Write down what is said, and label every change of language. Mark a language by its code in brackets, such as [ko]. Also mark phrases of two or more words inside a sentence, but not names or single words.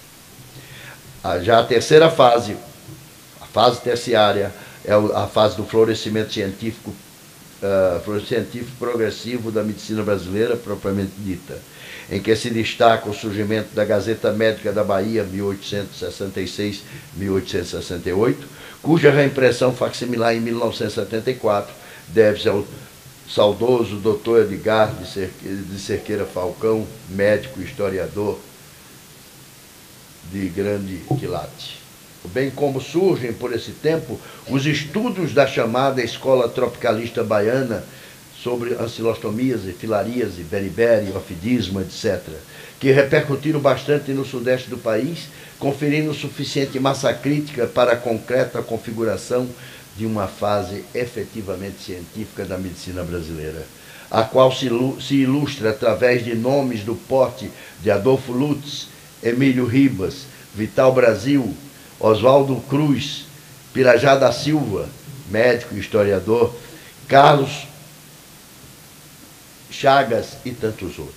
[pt] Já a terceira fase, a fase terciária, é a fase do florescimento científico progressivo da medicina brasileira, propriamente dita, em que se destaca o surgimento da Gazeta Médica da Bahia, 1866-1868, cuja reimpressão facsimilar em 1974 deve-se ao saudoso Dr. Edgar de Cerqueira Falcão, médico e historiador de grande quilate. Bem como surgem, por esse tempo, os estudos da chamada escola tropicalista baiana sobre ancilostomíase, filaríase, beriberi, ofidismo, etc., que repercutiram bastante no sudeste do país, conferindo suficiente massa crítica para a concreta configuração de uma fase efetivamente científica da medicina brasileira, a qual se ilustra através de nomes do porte de Adolfo Lutz, Emílio Ribas, Vital Brasil, Oswaldo Cruz, Pirajá da Silva, médico e historiador, Carlos Chagas e tantos outros.